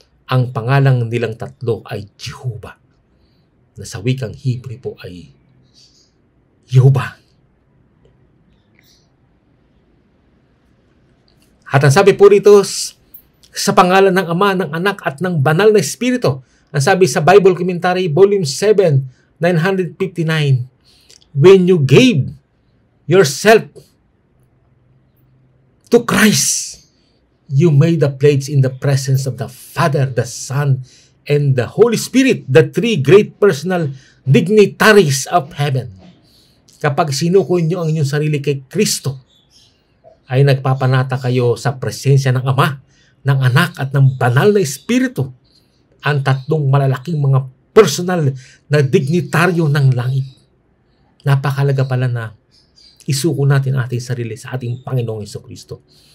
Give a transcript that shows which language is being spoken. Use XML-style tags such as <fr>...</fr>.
<tl>Ang pangalang nilang tatlo ay Jehovah, na sa wikang Hebrew po ay Jehovah. At ang sabi po rito, sa pangalan ng Ama, ng Anak at ng Banal na Espiritu. Ang sabi sa</tl> <en>Bible Commentary, Volume 7, 959, when you gave yourself to Christ, you made a pledge in the presence of the Father, the Son, and the Holy Spirit, the three great personal dignitaries of heaven.</en> <tl>Kapag sinuko nyo ang inyong sarili kay Kristo, ay nagpapanata kayo sa presensya ng Ama, ng Anak at ng Banal na Espiritu, ang tatlong malalaking mga personal na dignitaryo ng langit. Napakalaga pala na isuko natin ating sarili sa ating Panginoong Jesucristo.</tl>